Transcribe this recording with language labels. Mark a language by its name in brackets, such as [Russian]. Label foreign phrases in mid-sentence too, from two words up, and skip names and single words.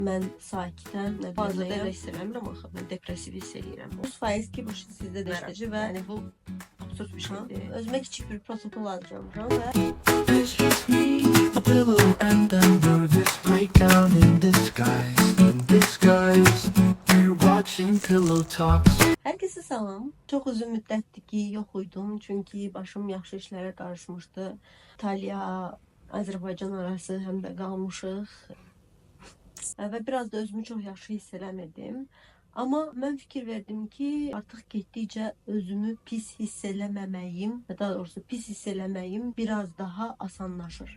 [Azerbaijani] Mən sakitəm, nə Bazıda biləyəm. elə hiss eləmirəm axı. Mən depressiv hiss eləyirəm. 100% ki, bu sizdə də işləyəcək və Yəni bu absurd bir şeydir. özümə kiçik bir protokol hazırlamışam və [English] It's just me, a pillow, and a nervous breakdown in disguise. In disguise, you're watching Pillow Talks. [Azerbaijani] hər kəsə salam. Çox uzun müddətdir ki, yox idim, çünki başım yaxşı işlərə qarışmışdı. İtaliya, Azərbaycan arası həm də qalmışıq. Və biraz da özümü çox yaxşı hiss eləmirdim. Amma mən fikir verdim ki, artıq getdikcə özümü pis hiss eləməməyim, daha doğrusu pis hiss eləməyim biraz daha asanlaşır.